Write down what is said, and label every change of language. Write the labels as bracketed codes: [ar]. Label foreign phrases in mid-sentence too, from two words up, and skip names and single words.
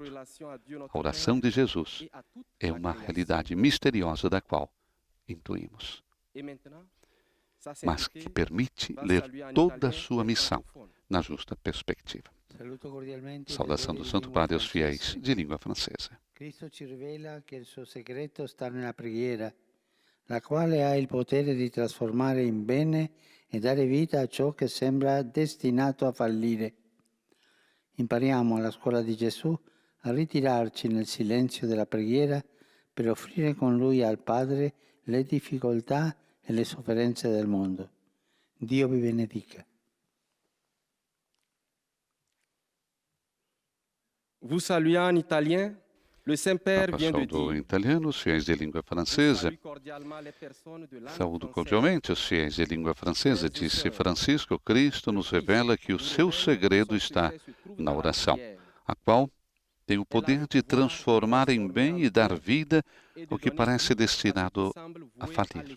[pt] A oração de Jesus é uma realidade misteriosa da qual intuímos, mas que permite ler toda a sua missão na justa perspectiva. Saudação do Santo Padre aos fiéis de língua francesa. [it] Cristo ci rivela che il suo segreto sta nella preghiera, la quale ha il potere di trasformare in bene e dare vita a ciò che sembra destinato a fallire. Impariamo alla scuola di Gesù a ritirarci nel silenzio della preghiera per offrire con Lui al Padre le difficoltà e le sofferenze del mondo. Dio vi benedica. [fr] Vous saluez en italien. Le Saint-Père vient de [pt] Saúdo em [fr] dire. [pt] italiano, os fiéis de língua francesa. Saúdo cordialmente os fiéis de língua francesa, disse Francisco. Cristo nos revela que o seu segredo está na oração, a qual tem o poder de transformar em bem e dar vida ao que parece destinado a falir.